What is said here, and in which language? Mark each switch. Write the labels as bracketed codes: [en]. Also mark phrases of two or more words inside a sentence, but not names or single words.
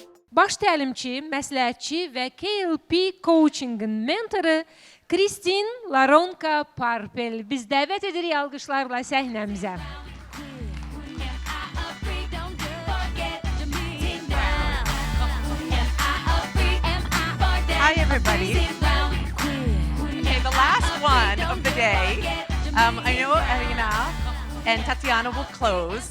[az] Baş təlimçi, məsləhətçi və KLP Coaching'in mentoru Kristin LaRonca Parpel. Biz dəvət edirik alqışlarla səhnəmizə. [en] Hi, everybody. Okay, the last one of the day. I know Elena and Tatiana will close.